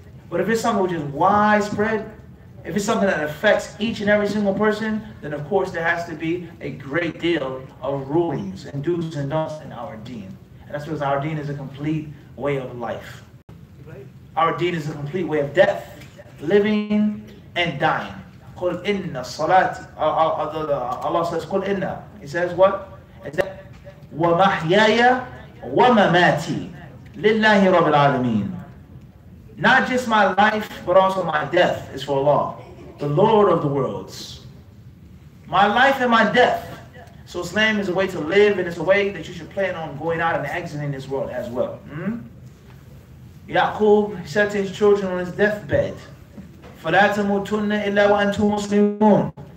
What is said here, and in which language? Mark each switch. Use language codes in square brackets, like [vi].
[en] But if it's something which is widespread, if it's something that affects each and every single person, then of course there has to be a great deal of rulings and do's and don'ts in our deen. And that's because our deen is a complete way of life. Our deen is a complete way of death, living, and dying. [ar] قُلْ إِنَّ الصَّلَاةِ [en] Allah says, [ar] قُلْ إِنَّ. [en] He says what? Is that [ar] وَمَحْيَايَ وَمَمَاتِي لِلَّهِ رَبِّ الْعَالَمِينَ. [en] Not just my life, but also my death is for Allah, the Lord of the worlds. My life and my death. So Islam is a way to live, and it's a way that you should plan on going out and exiting this world as well. Yaqub said to his children on his deathbed, [ar] فَلَا تَمُوتُنَّ إِلَّا وَأَنْتُمْ مُسْلِمُونَ.